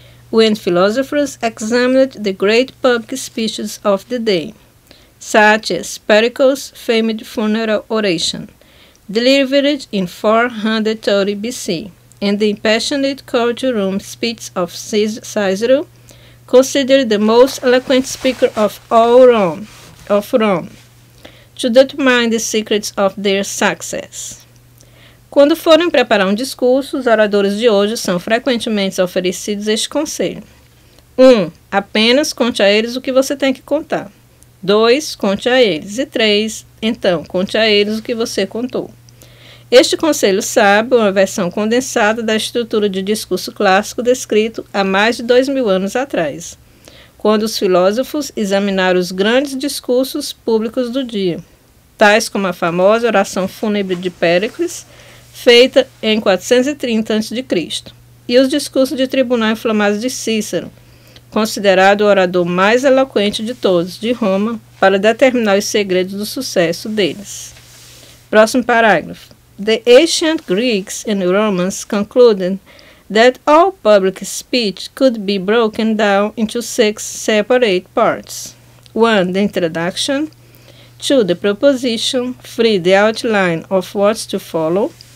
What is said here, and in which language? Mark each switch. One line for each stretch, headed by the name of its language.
English: when philosophers examined the great public speeches of the day, such as Pericles' famed funeral oration, delivered in 430 BC, and the impassioned courtroom speech of Cicero, considered the most eloquent speaker of all Rome, to determine the secrets of their success.
Portuguese: Quando forem preparar um discurso, os oradores de hoje são frequentemente oferecidos este conselho. 1. Apenas conte a eles o que você tem que contar. 2. Conte a eles. E 3. Então, conte a eles o que você contou. Este conselho sábio é uma versão condensada da estrutura de discurso clássico descrito há mais de 2000 anos atrás, quando os filósofos examinaram os grandes discursos públicos do dia, tais como a famosa oração fúnebre de Péricles, feita em 430 a.C., e os discursos de tribunal inflamados de Cícero, considerado o orador mais eloquente de todos de Roma, para determinar os segredos do sucesso deles. Próximo parágrafo.
English: The ancient Greeks and Romans concluded that all public speech could be broken down into 6 separate parts. 1. The introduction. 2. The proposition. 3. The outline of what's to follow.